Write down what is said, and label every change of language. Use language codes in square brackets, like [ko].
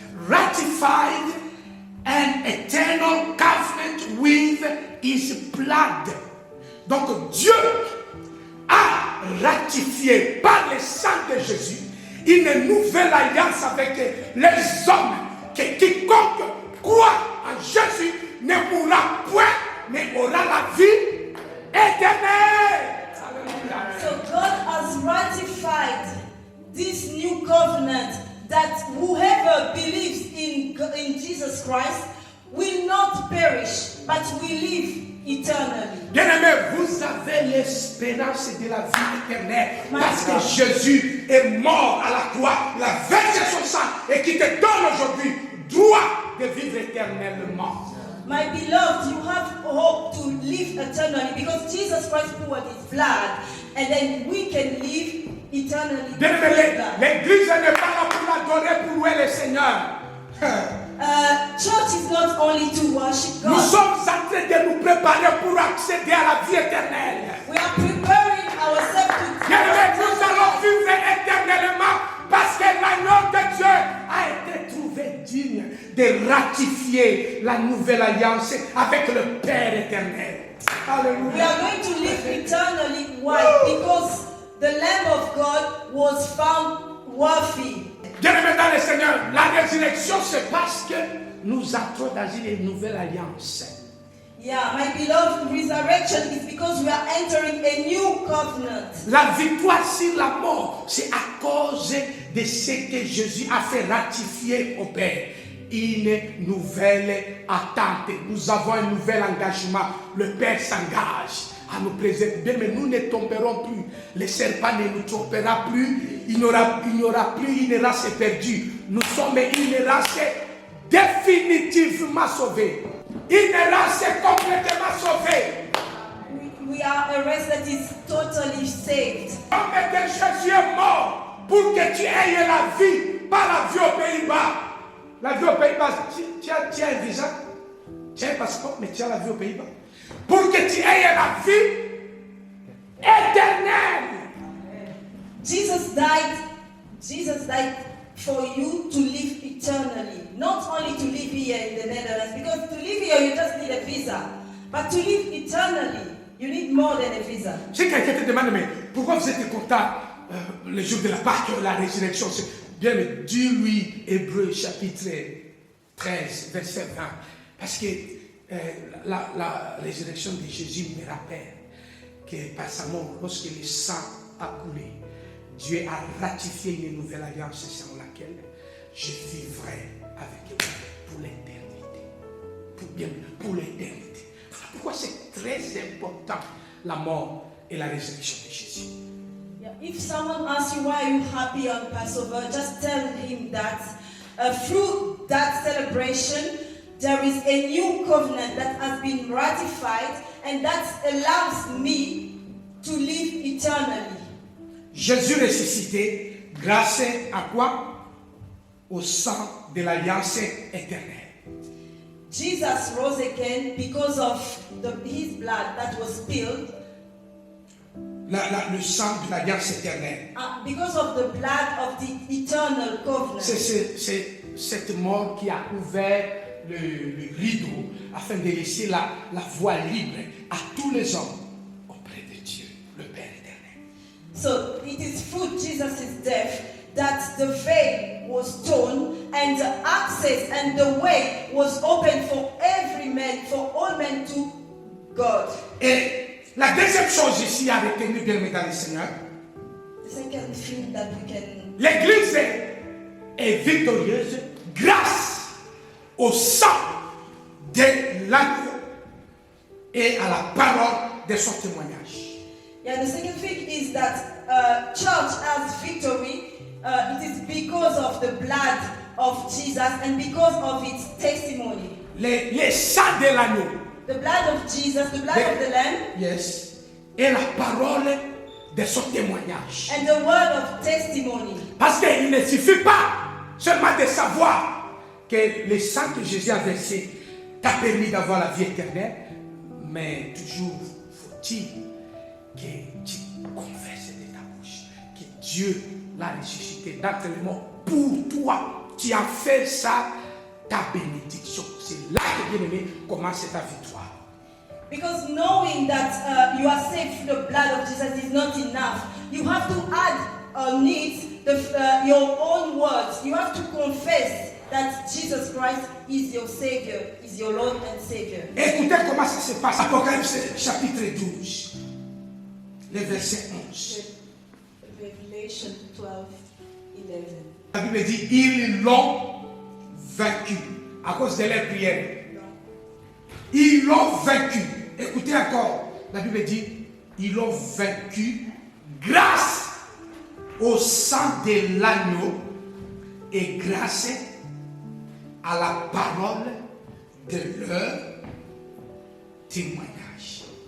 [en] Ratified an eternal covenant with his blood. [fr] Donc Dieu a ratifié par le sang de Jésus une nouvelle alliance avec les hommes, que quiconque croit en Jésus ne mourra point, mais aura la vie éternelle. [en] So God has ratified this new covenant that whoever believes in Jesus Christ will not perish, but will live eternally. [fr] Bien-aimé, vous avez l'espérance de la vie éternelle parce que Jésus est mort à la croix, il a versé son sang et qui te donne aujourd'hui droit de vivre éternellement. [en] My beloved, you have hope to live eternally because Jesus Christ poured his blood and then we can live eternally. [fr] Bien-aimé, l'église n'est pas là pour l'adorer, pour louer le Seigneur. [en] Church is not only to worship God. [fr] Nous sommes en train de nous préparer pour accéder à la vie éternelle. [en] We are preparing ourselves to [fr] Bien-aimé, nous allons vivre éternellement parce que l'agneau de Dieu a été trouvé digne de ratifier la nouvelle alliance avec le Père éternel. [en] We [fr] Alléluia. [en] are going to live eternally. Why? Because the Lamb of God was found worthy. [fr] Bien-aimé dans le Seigneur, la résurrection c'est parce que nous entrons dans une nouvelle alliance. [en] Yeah, my beloved, resurrection is because we are entering a new covenant. [fr] La victoire sur la mort, c'est à cause de ce que Jésus a fait ratifier au Père. Une nouvelle attente. Nous avons un nouvel engagement. Le Père s'engage à nous préserver, mais nous ne tomberons plus. Le serpent ne nous trompera plus. Il n'y aura plus une race perdue. Nous sommes une race définitivement sauvée. Une race complètement sauvée. [en] We are a race that is totally saved. [fr] L'homme de Jésus est mort pour que tu aies la vie, pas la vie aux Pays-Bas. La vie aux Pays-Bas, tu as un visa, tu as un passeport, mais tu as la vie aux Pays-Bas. Pour que tu aies la vie éternelle. [en] Jesus died for you to live eternally. Not only to live here in the Netherlands, because to live here you just need a visa. But to live eternally, you need more than a visa. [fr] Si quelqu'un te demande, mais pourquoi vous êtes content le jour de la Pâque, la résurrection, c'est bien, mais dis-lui Hébreux chapitre 13, verset 20. Parce que la résurrection de Jésus me rappelle que par sa mort, lorsque le sang a coulé, Dieu a ratifié une nouvelle alliance sans laquelle je vivrai avec lui pour l'éternité. Pour l'éternité. Voilà pourquoi c'est très important la mort et la résurrection de Jésus. [en] Yeah, if someone asks you why are you happy on Passover, just tell him that through that celebration, there is a new covenant that has been ratified and that allows me to live eternally. [fr] Jésus ressuscité, grâce à quoi? Au sang de l'alliance éternelle. [en] Jesus rose again because of his blood that was spilled. [fr] le sang de l'alliance éternelle. [en] Because of the blood of the eternal covenant. [fr] C'est cette mort qui a ouvert le rideau afin de laisser la voie libre à tous les hommes auprès de Dieu, le Père éternel. [en] So it is through Jesus' death that the veil was torn and the access and the way was open for every man, for all men to God. [fr] Et la deuxième chose ici à retenir, bien aimé dans le Seigneur, [en] The second thing that we can, [fr] l'Église est victorieuse grâce au sang de l'agneau et à la parole de son témoignage. [en] the second thing is that church has victory. It is because of the blood of Jesus and because of its testimony. [fr] Les sang de l'agneau. [en] The blood of Jesus, the blood of the Lamb, Yes. [fr] Et la parole de son témoignage. [en] and the word of testimony. [fr] Parce qu'il ne suffit pas seulement de savoir que le sang que Jésus a versé t'a permis d'avoir la vie éternelle, mais toujours faut-il que tu confesses de ta bouche que Dieu l'a ressuscité d'entre les morts pour toi. Tu as fait ça, ta bénédiction. C'est là que, bien aimé, commence ta victoire. [en] Because knowing that you are saved through the blood of Jesus is not enough. You have to add on it your own words. You have to confess that Jesus Christ is your Savior, is your Lord and Savior. [fr] Écoutez comment ça se passe. Apocalypse chapitre 12, le verset 11. [en] Revelation 12:11. [fr] La Bible dit, ils l'ont vaincu à cause de leur prière. Ils l'ont vaincu. Écoutez encore. La Bible dit, ils l'ont vaincu grâce au sang de l'agneau et grâce à la parole de leur témoignage.